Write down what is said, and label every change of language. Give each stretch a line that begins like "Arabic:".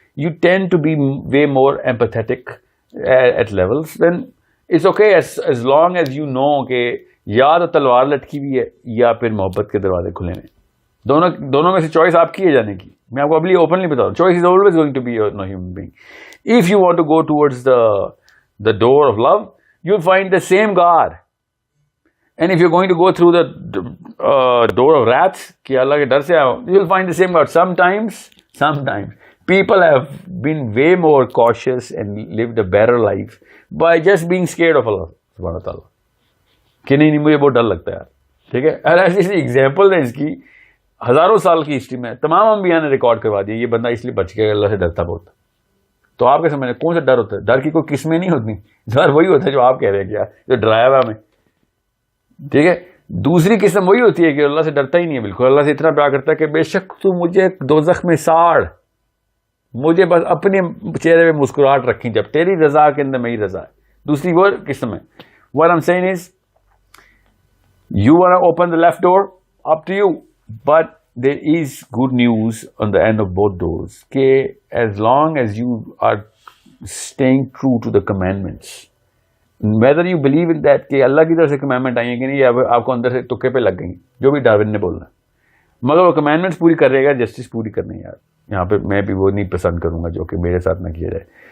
English: You tend to be way more empathetic at levels. Then it's okay as long as you know
Urdu: کہ یا تو تلوار لٹکی ہوئی ہے یا پھر محبت کے دروازے کھلے ہیں. دونوں میں سے چوائس آپ کی ہے جانے کی. میں آپ کو ابھی اوپنلی بتا رہا ہوں, choice is
English: always going to be a human being. If you want to go towards the door of love, you'll find the same God. And if you're going to go through the door of wrath,
Urdu: کہ اللہ کے ڈر سے آؤ,
English: you'll find the same God. Sometimes people have been way more cautious and lived a better life by just being scared of Allah subhanahu wa ta'ala.
Urdu: کہ نہیں مجھے بہت ڈر لگتا ہے یار, ٹھیک ہے. ایسی ایگزامپل ہے اس کی, ہزاروں سال کی ہسٹری میں تمام انبیاء نے ریکارڈ کروا دیا یہ بندہ اس لیے بچ گیا, اللہ سے ڈرتا بہت. تو آپ کے سمجھ کون سا ڈر ہوتا ہے؟ ڈر کی کوئی قسمیں نہیں ہوتی, ڈر وہی ہوتا ہے جو آپ کہہ رہے ہیں کیا, جو ڈرایا ہوا ہمیں, ٹھیک ہے. دوسری قسم وہی ہوتی ہے کہ اللہ سے ڈرتا ہی نہیں ہے بالکل, اللہ سے اتنا پیار کرتا ہے کہ بے شک تو مجھے دوزخ میں ساڑ, مجھے بس اپنے چہرے پہ مسکراہٹ رکھی, جب تیری رضا کے اندر میری رضا ہے. دوسری وہ قسم ہے.
English: What I'm saying is, you want to open the left door, up to you, but there is good news on the end of both doors, کہ as long as you are staying true to the commandments, whether you believe in that
Urdu: کہ اللہ کی طرف سے commandment آئی ہیں کہ نہیں, یا آپ کو اندر سے تکے پہ لگ گئی جو بھی ڈاروین نے بولنا, مگر وہ commandments پوری کر رہے گا, جسٹس پوری کرنی ہے یار. یہاں پہ میں بھی وہ نہیں پسند کروں گا جو کہ میرے ساتھ نہ کیا جائے.